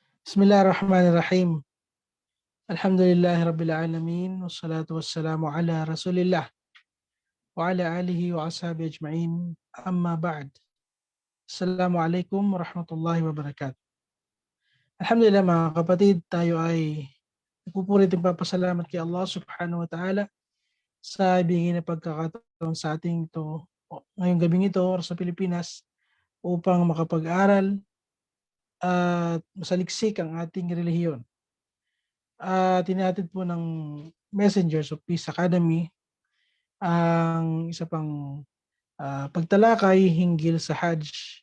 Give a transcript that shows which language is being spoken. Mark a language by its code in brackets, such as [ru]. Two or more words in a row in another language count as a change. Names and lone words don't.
[ar] بسم الله الرحمن الرحيم. الحمد لله رب العالمين. والصلاة والسلام على رسول الله وعلى آله وأصحابه أجمعين. أما بعد. السلام عليكم ورحمة الله وبركاته. [tl] Alhamdulillah mga kapatid, tayo ay nagpupulit ng papasalamat kay Allah [ar] سبحانه وتعالى [tl] sa ibigay na pagkakataon sa ating ito ngayong gabing ito sa Pilipinas upang makapag-aral at masaliksik ang ating relihiyon. Tinahatid po ng Messengers of Peace Academy ang isa pang pagtalakay hinggil sa Hajj.